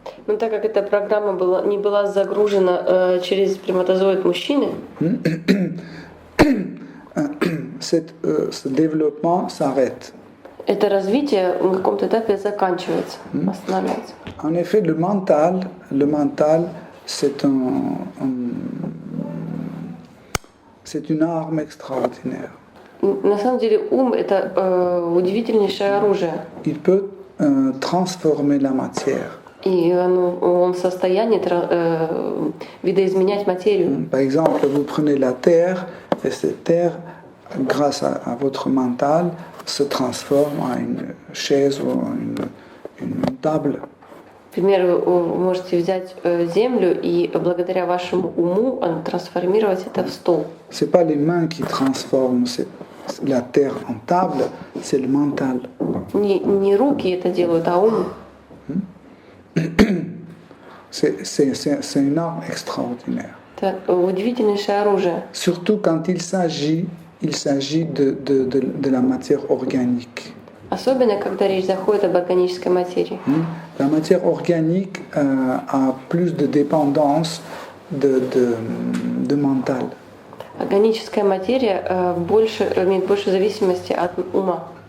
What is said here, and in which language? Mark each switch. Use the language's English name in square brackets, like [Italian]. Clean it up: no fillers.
[Russian] Но так как эта программа не была загружена через сперматозоид мужчины, [French] ce développement s'arrête. [Russian] это развитие на каком-то этапе заканчивается, останавливается. [French] En effet, le mental, c'est une arme extraordinaire. [Russian] На самом деле ум — это удивительнейшее оружие. [French] Il peut transformer la matière. [Russian] И он в состоянии видоизменять материю. [French] Par exemple, vous prenez la terre, et cette terre, grâce à votre mental, se transforme en une chaise ou une table. [Russian] Например, вы можете взять землю и благодаря вашему уму трансформировать это в стол. [French] C'est pas les mains qui transforment la terre en table, c'est le mental. [Russian] Не руки это делают, а ум. [French] C'est une arme extraordinaire. [Russian] Это удивительнейшее оружие. [French] Surtout quand il s'agit de la matière organique. [Russian] Особенно, когда речь заходит об органической материи. [French] La matière organique a plus de dépendance de mental. [Russian] Органическая материя имеет больше зависимости от ума.